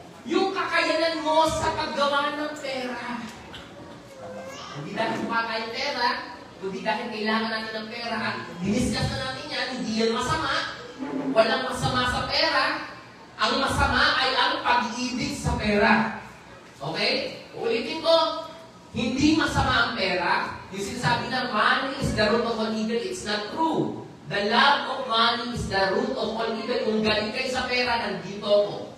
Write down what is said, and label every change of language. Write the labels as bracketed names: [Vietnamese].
[Filipino] Yung kakayanan mo sa paggawa ng pera. Hindi dahil mukha tayong pera, kundi dahil kailangan natin ng pera. Diniscuss na natin yan, hindi yan masama. Walang masama sa pera. Ang masama ay ang pag-ibig sa pera. Okay? Ulitin ko, hindi masama ang pera. Yung sinasabi na [English] money is the root of all evil, it's not true. The love of money is the root of all evil. [Filipino] Kung galing kayo sa pera, nandito ako.